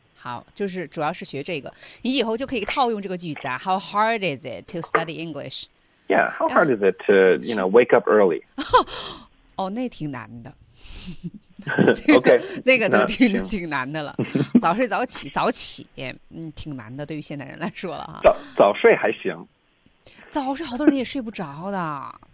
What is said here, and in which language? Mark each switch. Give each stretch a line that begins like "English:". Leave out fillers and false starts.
Chinese: 好，就是主要是学这个，你以后就可以套用这个句子啊。
English: How hard is it to study English？ Yeah， How hard is it to you know wake up early？
Chinese: 哦，那挺难的。
English: OK，
Chinese: 那个都挺难的了，早睡早起，早起，嗯，挺难的，对于现代人来说了哈。早睡还行，早睡好多人也睡不着的。